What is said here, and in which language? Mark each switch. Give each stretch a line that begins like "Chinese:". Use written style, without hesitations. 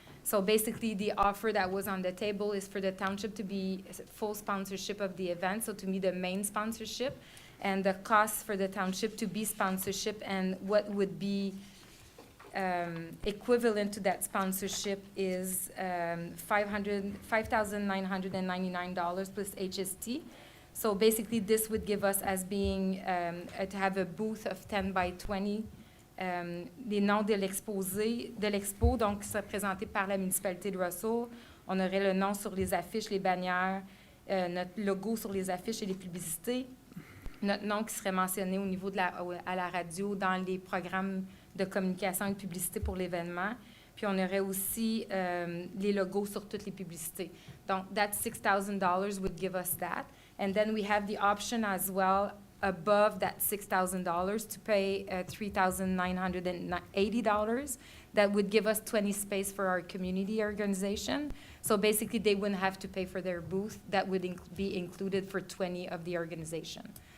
English: So basically, the offer that was on the table is for the township to be full sponsorship of the event, so to be the main sponsorship, and the cost for the township to be sponsorship, and what would be equivalent to that sponsorship is $5,999 plus HST. So basically, this would give us as being to have a booth of 10 by 20.
French: Les noms de l'expo, donc, qui serait présenté par la municipalité de Russell. On aurait le nom sur les affiches, les bannières, notre logo sur les affiches et les publicités, notre nom qui serait mentionné au niveau à la radio dans les programmes de communication et de publicité pour l'événement. Puis on aurait aussi les logos sur toutes les publicités.
English: Donc, that $6,000 would give us that. And then we have the option as well above that $6,000 to pay $3,980. That would give us 20 space for our community organization. So basically, they wouldn't have to pay for their booth. That would be included for 20 of the organization.